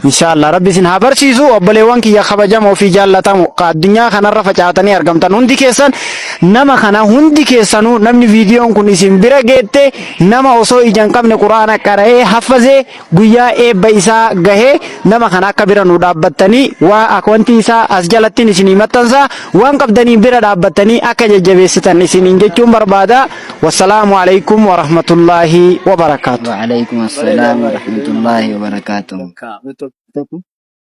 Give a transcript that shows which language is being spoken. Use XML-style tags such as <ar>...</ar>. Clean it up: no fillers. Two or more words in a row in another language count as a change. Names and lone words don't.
<om>Inshallah rabbi isin haa barsiisu obboleewwan kiyya kabajamoo fi jaallatamu addunyaa kanarra facaatanii argamtan hundi keessan nama kana hundi keessanuu namni viidiyoon kun isin bira geette nama osoo ijaan qabne quraana qara'ee haffazee guyyaa eebba isaa gahee nama kana akka bira nu dhaabbattanii waa akauntii isaa as jalattiin isinii maxxansa waan qabdanii bira dhaabbattanii akka jajjabeessitan isiniin jechuun barbaada.</om> <ar>والسلام عليكم ورحمة الله وبركاته. وعليكم السلام ورحمة الله وبركاته.</ar>